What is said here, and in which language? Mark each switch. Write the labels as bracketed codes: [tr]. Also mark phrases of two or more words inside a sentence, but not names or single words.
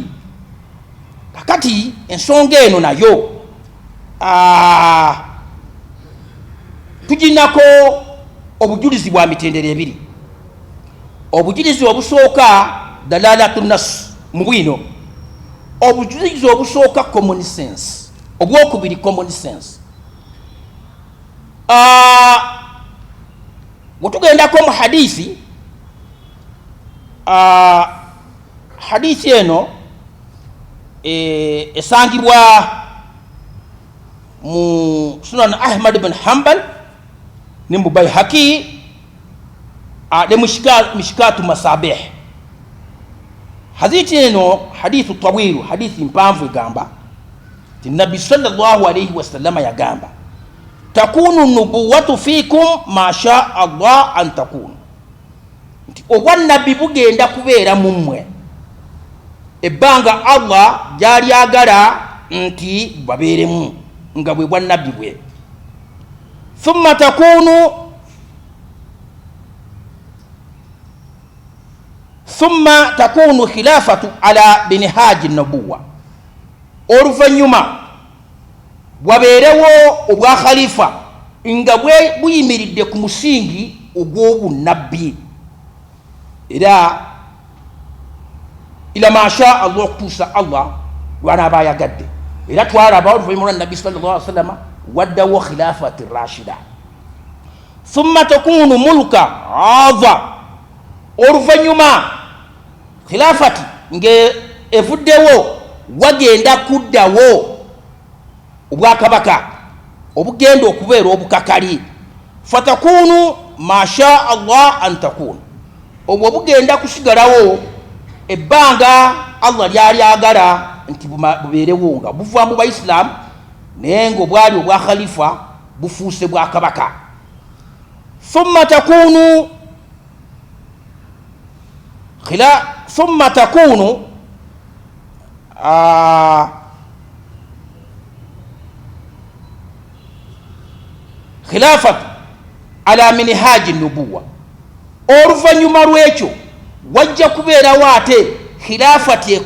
[lg] Kakati ensonga eno nayo tuginako obujulizi bwa mitendera ebiri. Obujulizi obusooka [ar] دلالة النص [lg] mu bwino, obujulizi obusooka [en] common sense, [lg] obwokubiri [en] common sense. [lg] Bwetugenda mu hadisi, hadisi eno esangibwa mu Sunan Ahmad bin Hanbal ne mu Bayhaqi ne mishkatu masabih. Hadisi eno [ar] حديث طويل, [lg] hadithi mpanvu egamba ti Nabbi [ar] صلى الله عليه وسلم [lg] yagamba [ar] تكون النبوة فيكم ما شاء الله أن تكون, [lg] nti obwannabbi bugenda kubeera mu mmwe ebbanga Allah gyali agala nti babeeremu nga bwe bwannabbi bwe. [ar] ثم تكون خلافة على منهاج النبوة, [lg] oluvannyuma bwabeerewo obwa khalifa nga buyimiridde ku musingi ogw'obunnabbi era [ar] إلى ما شاء الله, [lg] okutuusa Allah lwanaaba ayagadde. Era twalaba oluvannyuma lwa Nabbi [ar] صلى الله عليه وسلم [lg] waddawo [ar] خلافة راشدة. ثم تكون ملكا عاضا, [lg] oluvannyuma khilafati nge evuddewo wagenda kuddawo obwakabaka obugenda okubeera obukakali. [ar] فتكون ما شاء الله أن تكون, [lg] obwo bugenda kusigalawo ebbanga Allah lyali agala nti bubeerewo nga buva mu Baisiraamu naye ng'obwali obwa khalifa bufuuse bwakabaka. [ar] ثم تكون خلافة على منهاج النبوة, [lg] oluvannyuma lw'ekyo wajja kubeerawo ate khilafati ekomewo